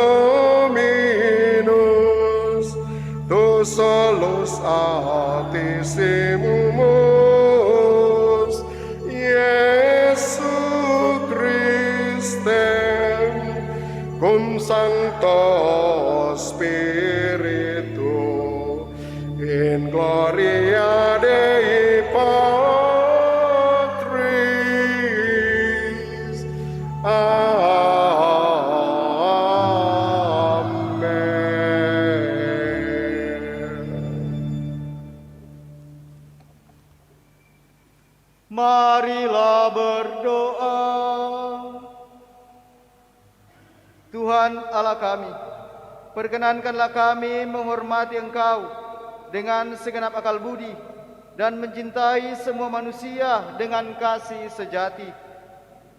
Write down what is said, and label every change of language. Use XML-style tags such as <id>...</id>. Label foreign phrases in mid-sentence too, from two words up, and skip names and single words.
<la>Dominus, tu solus Altissimus, Iesu Christe, cum Sancto Spiritu, in gloria Dei Patris.</la> <id>Marilah berdoa. Tuhan Allah kami, perkenankanlah kami menghormati Engkau dengan segenap akal budi dan mencintai semua manusia dengan kasih sejati.</id>